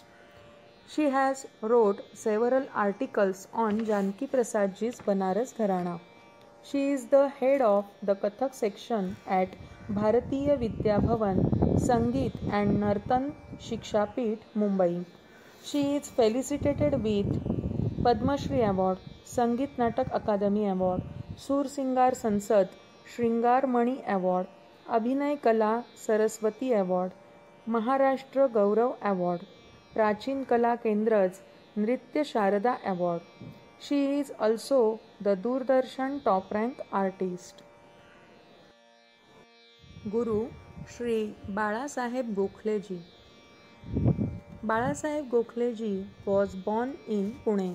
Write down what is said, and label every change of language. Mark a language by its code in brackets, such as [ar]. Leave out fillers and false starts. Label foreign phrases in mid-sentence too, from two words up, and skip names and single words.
[en] She has wrote several articles on Janki Prasadji's Banaras Gharana. She is the head of the Kathak section at Bharatiya Vidya Bhavan, Sangeet and Nartan Shikshapit, Mumbai. She is felicitated with Padma Shri Award, Sangeet Natak Akademi Award, Sur Singar Sansad, Shringar Mani Award, Abhinay Kala Saraswati Award, Maharashtra Gaurav Award, Prachin Kala Kendra's Nritya Sharada Award. She is also the Doordarshan top rank artist. Guru Shri Balasaheb Gokhleji. Balasaheb Gokhleji was born in Pune.